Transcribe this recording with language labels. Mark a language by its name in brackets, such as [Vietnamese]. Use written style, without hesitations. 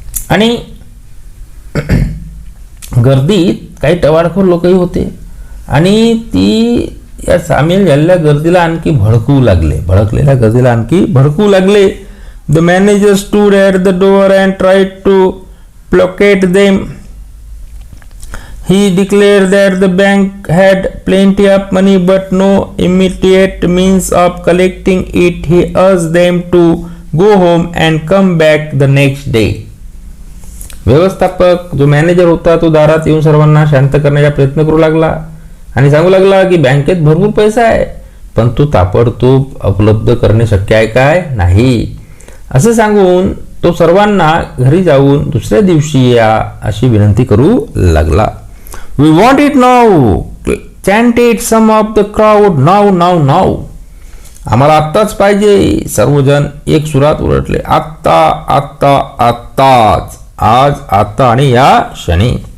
[Marathi] आणि गर्दीत काही टवाळखोर लोकही होते आणि ती या सामील झालेल्या गर्दीला आणखी भडकलेल्या गर्दीला आणखी भडकू लागले. [English] The manager stood at the door and tried to placate them. He declared that the bank had plenty of money but no immediate means of collecting it. He urged them to go home and come back the next day. [Marathi] व्यवस्थापक जो manager होता तो दारात येऊन सर्वांना शांत करण्याचा प्रयत्न करू लागला आणि सांगू लागला की बँकेत भरपूर पैसा आहे, पण तो ताबडतोब उपलब्ध करणे शक्य आहे काय नाही. असं सांगून तो सर्वांना घरी जाऊन दुसऱ्या दिवशी या अशी विनंती करू लागला. [English] We want it now, chanted some of the crowd. Now. [Marathi] आम्हाला आत्ताच पाहिजे, सर्वजण एक सुरात ओरडले. आत्ताच, आज, आता आणि या क्षणी.